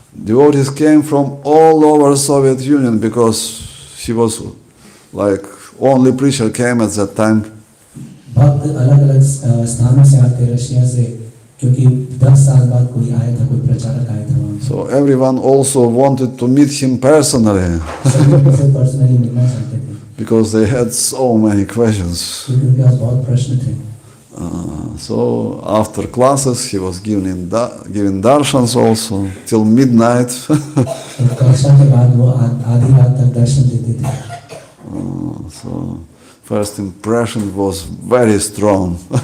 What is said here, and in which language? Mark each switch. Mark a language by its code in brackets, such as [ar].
[en] Devotees came from all over Soviet Union because she was like only preacher came at that time. [hi] भक्त अलग-अलग स्थानों से आते Russia से, क्योंकि 10 साल बाद कोई आया था, कोई प्रचारक आया था वहाँ। [en] So everyone also wanted to meet him personally [hi] सभी उनसे पर्सनली मिलना चाहते थे [en] because they had so many questions. [hi] क्योंकि उनके पास बहुत प्रश्न थे। [en] So after classes he was giving darshans also till midnight. [hi] कक्षा के बाद वो आधी रात तक दर्शन देते थे। [en] So first impression was very strong.